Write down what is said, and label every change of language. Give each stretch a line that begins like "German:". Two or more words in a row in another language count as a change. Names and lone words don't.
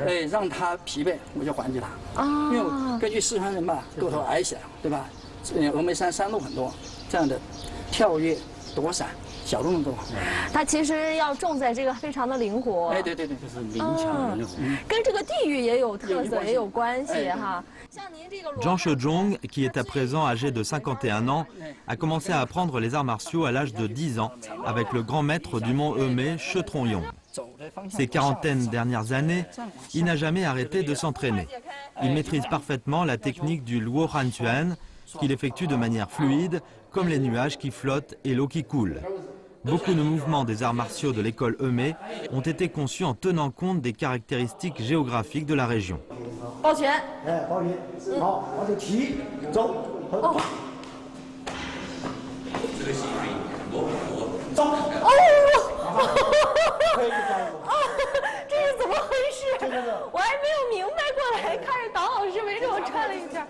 Chinese: 哎，让他疲惫，我就还击他。因为我根据四川人吧，个头矮小，对吧？峨眉山山路很多，这样的跳跃、躲闪。小动作，它其实要重在这个非常的灵活。哎，对，就是灵巧灵活，跟这个地域也有特色，也有关系哈。像您这个
French: Zhang Shezhong, qui est à présent âgé de 51 ans, a commencé à apprendre les arts martiaux à l'âge de 10 ans avec le grand maître du mont Hemei, She Trongyong. Ces 40 dernières années, il n'a jamais arrêté de s'entraîner. Il maîtrise parfaitement la technique du Luo Han Tuan, qu'il effectue de manière fluide, comme les nuages qui flottent et l'eau qui coule. Beaucoup de mouvements des arts martiaux de l'école Hemei ont été conçus en tenant compte des caractéristiques géographiques de la région.
Chinese: 抱拳。哎，抱拳，好，往这提，走，走。走。哦，这是怎么回事？我还没有明白过来，看着党老师围着我转了一圈。